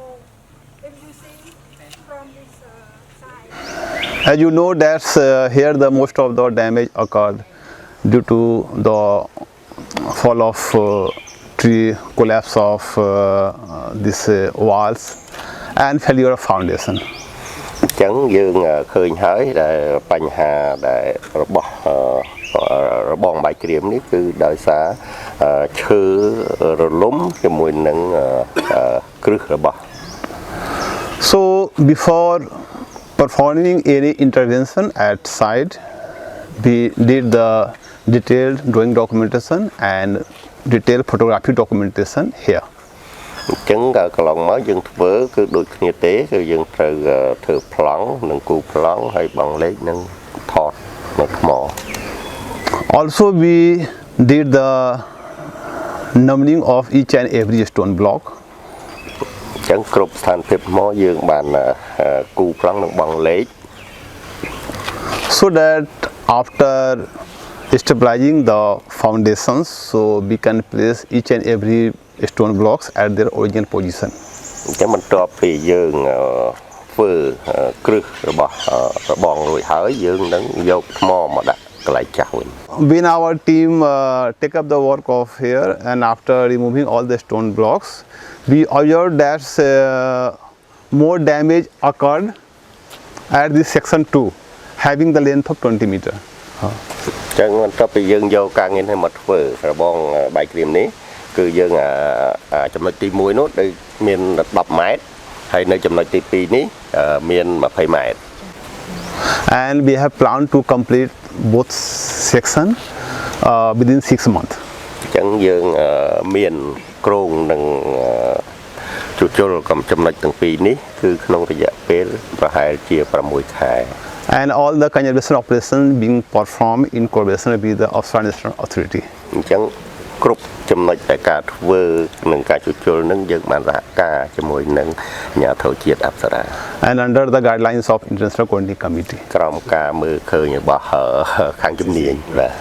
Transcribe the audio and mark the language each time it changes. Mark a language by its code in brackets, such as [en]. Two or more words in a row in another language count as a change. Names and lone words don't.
[en] If you see from this side. As you know, that's here the most of the damage occurred. due to the fall of tree, collapse of these walls and failure of foundation. [km] ចឹងយើងឃើញហើយដែលបញ្ហាដែលរបស់របងបាយក្រៀមនេះគឺដោយសារឈើរលំជាមួយនឹងគ្រឹះរបស់ [en] So before performing any intervention at site, we did the detailed drawing documentation and detailed photographic documentation here. [km] អញ្ចឹងកន្លងមកយើងធ្វើគឺដូចគ្នាទេគឺយើងត្រូវធ្វើប្លង់និងគូប្លង់ហើយបងលេខនិងថតនៅថ្ម [en] Also we did the numbering of each and every stone block. [km] អញ្ចឹងគ្រប់ស្ថានភាពថ្មយើងបានគូប្លង់និងបងលេខ [en] So that after stabilizing the foundations, so we can place each and every stone blocks at their original position. [km] អញ្ចឹងបន្ទាប់ពីយើងធ្វើគ្រឹះរបស់របងរួចហើយយើងនឹងយកថ្មមកដាក់កន្លែងចាស់វិញ [en] When our team take up the work of here and after removing all the stone blocks, we observed that more damage occurred at this section 2, having the length of 20 meter. [km] អញ្ចឹងបន្ទាប់ពីយើងយកការងារនេះមកធ្វើរបងបាយក្រៀមនេះគឺយើងចំណុចទី1នោះដូចមាន10ម៉ែត្រហើយនៅចំណុចទី2នេះមាន20ម៉ែត្រ [en] And we have planned to complete both sections within 6 months. [km] អញ្ចឹងយើងមានគ្រោងនឹងជួសជុលចំណុចទាំងពីរនេះគឺក្នុងរយៈពេលប្រហែលជា6ខែ [en] And all the conservation operations being performed in collaboration with the Apsara National Authority. [km] អញ្ចឹងគ្រប់ចំណុចដែលការធ្វើនិងការជួសជុលនឹងយើងបានសហការជាមួយនឹងអាជ្ញាធរជាតិអប្សរា [en] And under the guidelines of International Coordinating Committee. [km] ក្រោមការមើលឃើញរបស់ខាងជំនាញបាទ